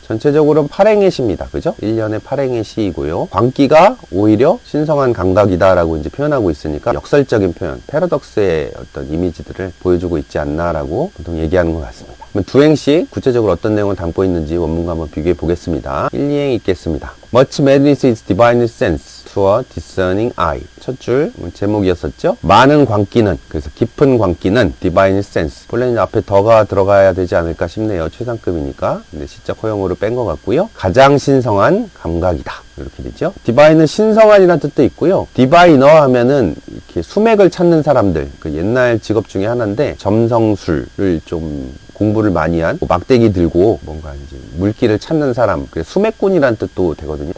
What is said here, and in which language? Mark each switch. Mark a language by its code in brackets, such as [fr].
[ko] 전체적으로는 8행의 시입니다. 그죠? 1년에 8행의 시이고요. 광기가 오히려 신성한 감각이다라고 이제 표현하고 있으니까 역설적인 표현, 패러독스의 어떤 이미지들을 보여주고 있지 않나라고 보통 얘기하는 것 같습니다. 그럼 두 행씩 구체적으로 어떤 내용을 담고 있는지 원문과 한번 비교해 보겠습니다. 1, 2행 읽겠습니다. [en] Much madness is divine sense to a discerning eye. [ko] 첫 줄 제목이었었죠. 많은 광기는, 그래서 깊은 광기는 [en] divine sense. [ko] 원래는 앞에 더가 들어가야 되지 않을까 싶네요. 최상급이니까. 근데 시적 허용으로 뺀 것 같고요. 가장 신성한 감각이다. 이렇게 되죠. 디바인은 신성한이라는 뜻도 있고요. 디바이너 하면은 이렇게 수맥을 찾는 사람들, 그 옛날 직업 중에 하나인데, 점성술을 좀 공부를 많이 한, 막대기 들고 뭔가 이제 물기를 찾는 사람, 그래서 수맥꾼이라는 뜻도 되거든요.